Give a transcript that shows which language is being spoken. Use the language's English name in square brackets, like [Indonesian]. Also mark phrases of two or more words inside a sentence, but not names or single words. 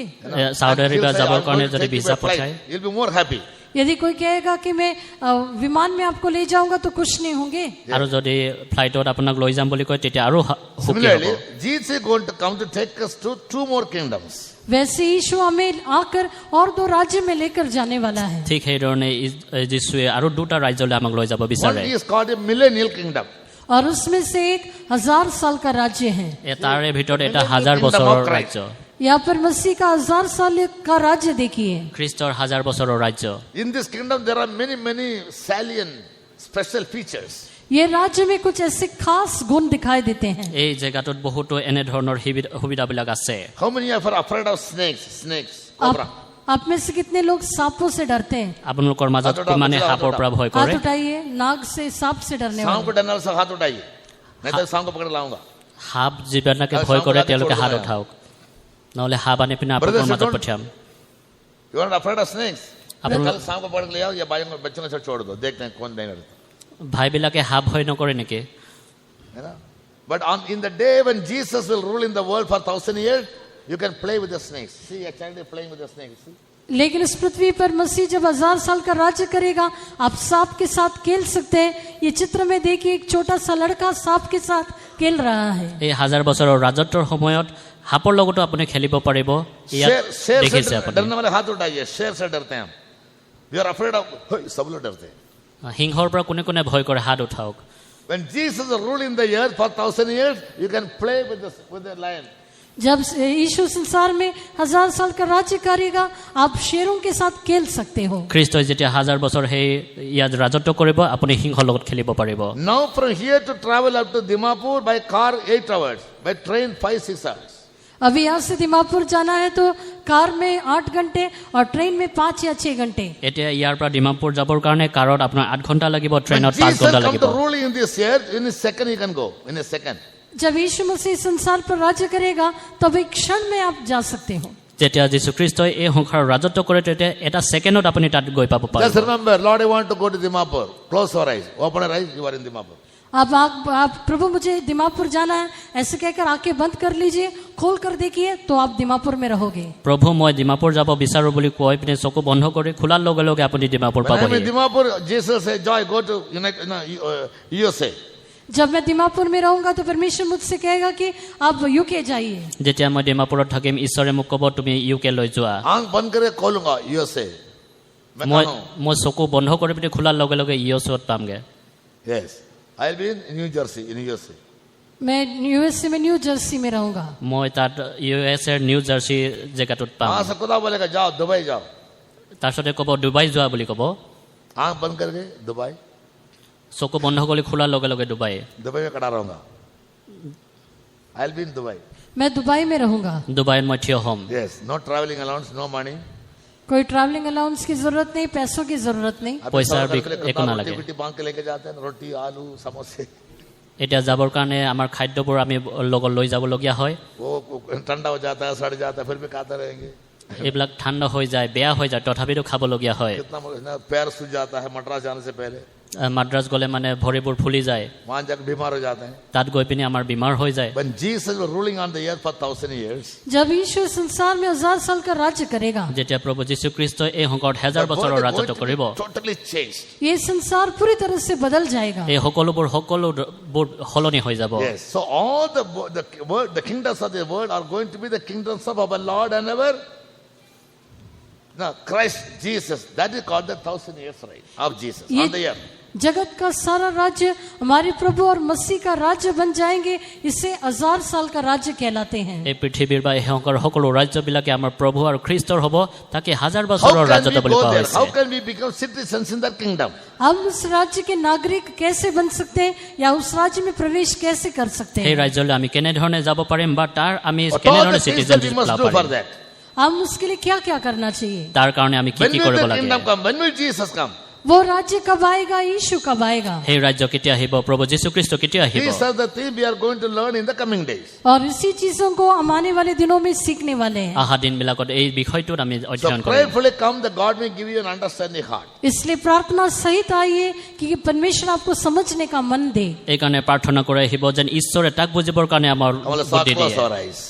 [Assamese] ছাউদি [English] And he'll [Assamese] আৰবিয়া [English] say, [Assamese] যাবৰ [English] "I'm [Assamese] কাৰণে [English] going to [Assamese] যদি [English] take you [Assamese] ভিছা [English] by flight." [Assamese] পঠায়, [English] You'll be more happy. [Hindi] यदि कोई कहेगा कि मैं विमान में आपको ले जाऊंगा तो खुश नहीं होंगे। [Assamese] আৰু যদি ফ্লাইটত আপোনাক লৈ যাম বুলি কয় তেতিয়া আৰু সুখী হ'ব। [English] Similarly, Jesus is going to come to take us to 2 more kingdoms. [Hindi] वैसे यीशु हमें आकर और 2 राज्य में लेकर जाने वाला है। [Assamese] ঠিক সেইধৰণে যীশুৱে আৰু দুটা ৰাজ্যলৈ আমাক লৈ যাব [English] One [Assamese] বিচাৰে। [English] is called a millennial kingdom. [Hindi] और उसमें से एक 1000 साल का राज्य है। [Assamese] তাৰে ভিতৰত এটা 1000 বছৰৰ ৰাজ্য। [Hindi] यहाँ पर मसीह का 1000 साल का राज्य देखिए। [Assamese] খ্ৰীষ্টৰ 1000 বছৰৰ ৰাজ্য। [English] In this kingdom, there are many salient special features. [Hindi] ये राज्य में कुछ ऐसे खास गुण दिखाई देते हैं। [Assamese] এই জেগাটোত বহুতো এনে ধৰণৰ সুবিধাবিলাক আছে। [English] How many are afraid of snakes? Cobra. [Hindi] आप में से कितने लोग सांपों से डरते हैं? [Assamese] আপোনালোকৰ মাজত মানে সাপৰ পৰা ভয় [Hindi] हाथ [Assamese] কৰে? [Hindi] उठाइए। नाग से, सांप से डरने सांप वाले। को डरने वाले सब हाथ उठाइए, नहीं तो सांप को पकड़ लाऊंगा। [Assamese] সাপ যিবিলাকে ভয় কৰে তেওঁলোকে হাত উঠাওক, নহ'লে সাপ আনি পিনে আপোনালোকৰ মাজত পঠিয়াম। [English] You are not afraid of snakes? [Hindi] अपन- कल सांप को पकड़ के ले आओ या बच्चों के साथ छोड़ दो, देखते हैं कौन नहीं डरता, [Assamese] ভাইবিলাকে সাপ ভয় নকৰে নেকি? [Hindi] है ना? [English] But in the day when Jesus will rule in the world for 1,000 years, you can play with the snakes. See, a child is playing with the snakes. See? [Hindi] लेकिन इस पृथ्वी पर मसीह जब 1000 साल का राज्य करेगा, आप सांप के साथ खेल सकते हैं। ये चित्र में देखिए, एक छोटा सा लड़का सांप के साथ खेल रहा है। [Assamese] এই 1000 বছৰৰ ৰাজত্বৰ সময়ত সাপৰ লগতো আপুনি খেলিব পাৰিব। ইয়াত [Hindi] शेर [Assamese] দেখিছে [Hindi] से [Assamese] আপুনি। [Hindi] डरने वाले हाथ उठाइए। शेर से डरते हैं हम। [English] We are afraid of, [Hindi] सब लोग डरते हैं। [Assamese] সিংহৰ পৰা কোনে কোনে ভয় কৰে হাত উঠাওক। [English] When Jesus is ruling the earth for 1,000 years, you can play with the lion. [Hindi] जब यीशु संसार में 1000 साल का राज्य करेगा, आप शेरों के साथ खेल सकते हो। [Assamese] খ্ৰীষ্টই যেতিয়া 1000 বছৰ সেই ইয়াত ৰাজত্ব কৰিব, আপুনি সিংহৰ লগত খেলিব পাৰিব। [English] Now from here to travel up to Dimapur by car 8 hours, by train 5-6 hours. [Hindi] अभी यहाँ से दिमापुर जाना है तो कार में 8 घंटे और ट्रेन में 5 या 6 घंटे। [Assamese] এতিয়া ইয়াৰ পৰা ডিমাপুৰ যাবৰ কাৰণে কাৰত আপোনাৰ 8 ঘণ্টা লাগিব, [English] When [Assamese] ট্ৰেইনত 5 [English] Jesus [Assamese] ঘণ্টা [English] comes [Assamese] লাগিব। [English] to rule in this earth, in a second he can go. In a second. [Hindi] जब यीशु मसीह संसार पर राज्य करेगा, तब एक क्षण में आप जा सकते हो। [Assamese] যেতিয়া যীশুখ্ৰীষ্টই এই সংসাৰৰ ৰাজত্ব কৰে, তেতিয়া এটা ছেকেণ্ডত আপুনি তাত গৈ পাব [English] Just [Assamese] পাৰিব। [English] remember, Lord, I want to go to Dimapur. Close your eyes. Open your eyes, you are in Dimapur. [Hindi] अब आप प्रभु मुझे दिमापुर जाना है ऐसे कहकर आंखें बंद कर लीजिए, खोल कर देखिए तो आप दिमापुर में रहोगे। [Assamese] প্ৰভু মই ডিমাপুৰ যাব বিচাৰো বুলি কৈ পিনে চকু বন্ধ কৰি খোলাৰ লগে লগে আপুনি ডিমাপুৰ [English] When I am [Assamese] পাবহি। [English] in Dimapur, Jesus said, Joy, go to USA. [Hindi] जब मैं दिमापुर में रहूंगा तो परमेश्वर मुझसे कहेगा कि आप यूके जाइए। [Assamese] যেতিয়া মই ডিমাপুৰত থাকিম, ঈশ্বৰে মোক ক'ব তুমি ইউকে লৈ যোৱা। [Hindi] आंख बंद करके खोलूंगा USA. मैं [Assamese] মই [Hindi] कहाँ हूँ? [Assamese] মই চকু বন্ধ কৰি পিনে খোলাৰ লগে লগে ইউএছত পামগে। [English] Yes. I'll be in New Jersey, in USA. [Hindi] मैं यूएसए में न्यू जर्सी में रहूंगा। [Assamese] মই তাত ইউএছৰ নিউ জাৰ্চি জেগাটোত পাম। [Hindi] वहां से खुदा बोलेगा जाओ दुबई जाओ। [Assamese] তাৰপিছতে ক'ব ডুবাই যোৱা বুলি ক'ব। [Hindi] आंख बंद करके दुबई, [Assamese] চকু বন্ধ কৰি খোলাৰ লগে লগে ডুবাই। [Hindi] दुबई में खड़ा रहूंगा। [English] I'll be in Dubai. [Hindi] मैं दुबई में रहूंगा। [Assamese] ডুবাইত মই থিয় হ'ম। [English] Yes. No traveling allowance, no money. [Hindi] कोई [English] traveling allowance [Hindi] की जरूरत नहीं, पैसों की जरूरत नहीं। अभी पैसा सब भी घर के लिए एक कितना ना रोटी लगे। वोटी बांध के लेके जाते हैं, रोटी आलू समोसे। [Assamese] এতিয়া যাবৰ কাৰণে আমাৰ খাদ্যবোৰ আমি লগত লৈ যাবলগীয়া হয়। [Hindi] वो ठंडा हो जाता है, सड़ जाता है, फिर भी खाते रहेंगे। [Assamese] এইবিলাক ঠাণ্ডা হৈ যায়, বেয়া হৈ যায়, তথাপিতো খাবলগীয়া হয়। [Hindi] कितना पैर सूज जाता है मद्रास जाने से पहले। [Assamese] মাদ্ৰাজ গ'লে মানে ভৰিবোৰ ফুলি যায়, [Hindi] वहां जाकर बीमार हो जाते हैं। [Assamese] তাত গৈ পিনে আমাৰ বেমাৰ হৈ যায়। [English] When Jesus was ruling on the earth for 1,000 years, [Hindi] जब यीशु संसार में 1000 साल का राज्य करेगा, [Assamese] যেতিয়া প্ৰভু যীশুখ্ৰীষ্টই এই সংসাৰত 1000 [English] the [Assamese] বছৰৰ [English] world is [Assamese] ৰাজত্ব [English] going to [Assamese] কৰিব, [English] be totally changed. [Hindi] ये संसार पूरी तरह से बदल जाएगा। [Assamese] এই সকলোবোৰ সলনি হৈ যাব। [English] Yes. So all the kingdoms of the world are going to be the kingdoms of our Lord and our Christ Jesus. That is called the 1,000 years reign of Jesus on the earth. [Hindi] जगत का सारा राज्य हमारे प्रभु और मसीह का राज्य बन जाएंगे। इसे 1000 साल का राज्य कहलाते हैं। [Assamese] এই পৃথিৱীৰ বা এই সংসাৰৰ সকলো ৰাজ্যবিলাকে আমাৰ প্ৰভু আৰু খ্ৰীষ্টৰ হ'ব, তাকে 1000 বছৰৰ [English] How can [Assamese] ৰাজত্ব [English] we [Assamese] বুলি [English] go [Assamese] কোৱা [English] there? How [Assamese] হৈছে। [English] can we become citizens in that kingdom? [Hindi] हम उस राज्य के नागरिक कैसे बन सकते हैं या उस राज्य में प्रवेश कैसे कर सकते [Assamese] সেই [Hindi] हैं? [Assamese] ৰাজ্যলৈ আমি কেনেধৰণে যাব পাৰিম বা তাৰ আমি [English] What all [Assamese] কেনেধৰণে [English] the things that we [Assamese] চিটিজেনশ্বিপ [English] must [Assamese] লাভ [English] do for [Assamese] পাৰিম, [English] that? [Hindi] हम उसके लिए क्या क्या करना चाहिए? [Assamese] তাৰ কাৰণে আমি কি [English] When [Assamese] কি [English] will [Assamese] কৰিব [English] the [Assamese] লাগে? [English] kingdom come? When will Jesus come? [Hindi] वो राज्य कब आएगा? यीशु कब आएगा? [Assamese] সেই ৰাজ্য কেতিয়া আহিব? প্ৰভু যীশুখ্ৰীষ্ট কেতিয়া আহিব? [English] These are the things we are going to learn in the coming days. [Hindi] और इसी चीजों को हम आने वाले दिनों में सीखने वाले हैं। [Assamese] অহা দিনবিলাকত এই বিষয়টোত আমি [English] So [Assamese] অধ্যয়ন কৰিম। [English] prayerfully come that God may give you an understanding heart. [Hindi] इसलिए प्रार्थना सहित आइए कि परमेश्वर आपको समझने का मन दे। [Assamese] এইকাৰণে প্ৰাৰ্থনা কৰি আহিব যেন ঈশ্বৰে তাক বুজিবৰ কাৰণে আমাৰ [English] All [Assamese] বুদ্ধি [English] close [Assamese] দিয়ে। [English] our eyes.